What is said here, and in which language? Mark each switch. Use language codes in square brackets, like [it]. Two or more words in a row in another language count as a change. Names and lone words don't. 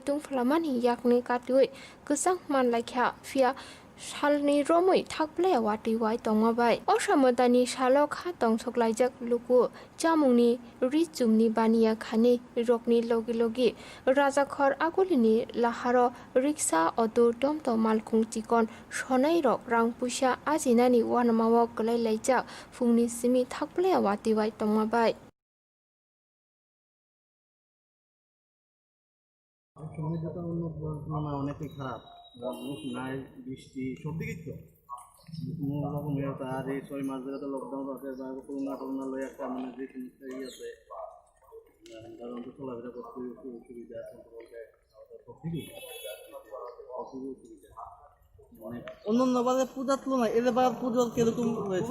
[trp] तुंफ्ला मानि याकनि काटिवै गोसां मानलायख्या फिया सालनि रमै थाकप्लाया वाति वाय दंगाबाय असामदानि सालो खा दंसकलायजाक लुकु जामुंनि रिचुमनि बानिया खानि रकनि लगी लगी राजाखर आगुलिनि लाहारो रिक्सा अटो टमटम मालकुं चिकन सनाय रक रां पुइसा आजिनानि वानमाव गलायलायजाक फुंनि सिमि थाकप्लाया वाति वाय दंगाबाय [bn] অনেকই খারাপ নাই বৃষ্টি সব দিকেই তো কোনো রকমের আর এই 6 মাস ধরে তো লকডাউন আছে বা করোনা লই একটা মানে যে সমস্যাই আছে কারণ তো চলাফেরা করতে অসুবিধা বলতে সব দিকেই অসুবিধা মানে অন্যান্য বাজার পূজার তুলনায় এদের বাজার পুজো কিরকম হয়েছে?